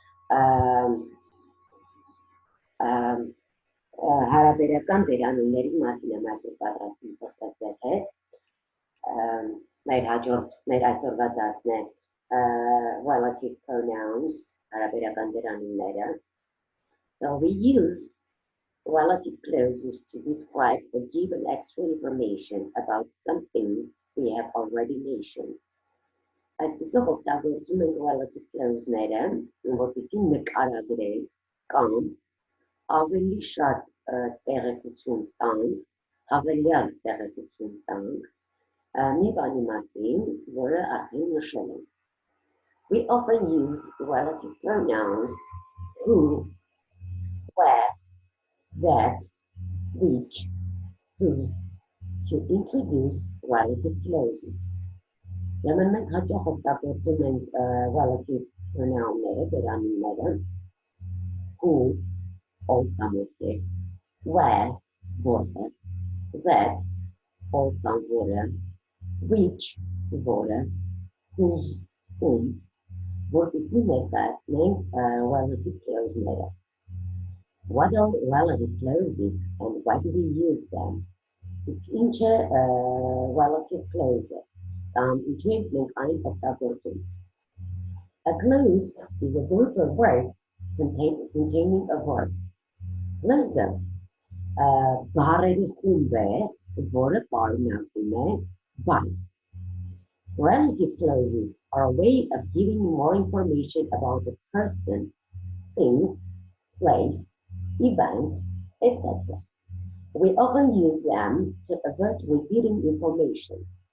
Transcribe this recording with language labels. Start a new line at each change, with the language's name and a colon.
English: Um, um,
Armenian: Հարաբերական դերանունների մասին եմ այսօր պատրաստում խոսել հետ։ Մեր այսօրվա դասն է
English: relative pronouns,
Armenian: հարաբերական դերանունները։
English: So we use relative clauses to describe or give an extra information about something we have already mentioned.
Armenian: Այսպիսով օգտագործում ենք relative clause-ները, որպեսզի նկարագրենք կամ ավելի շատ տեղեկություն տանք, հավելյալ տեղեկություն տանք մի բանի մասին, որը արդեն նշել ենք։
English: We often use relative pronouns who, where, that, which, whose to introduce relative clauses.
Armenian: Lemon մենք հաճախ օգտագործում ենք relative pronoun-ները, դերանունները, who, ով where, որը, that, ով կամ որը, which, որը, whose, ում, որպեսզի ներկայացնենք relative clause-ները.
English: What are relative clauses and why do we use them?
Armenian: Ինչ է relative clause կամ ինչու ենք մենք այն օգտագործում.
English: A clause is a group of words containing a verb.
Armenian: Clause բառերի խումբ է, որը պարունակում է բառ.
English: Relative clauses are a way of giving more information about a person, thing, place, event, etc. We often use them to avoid repeating information.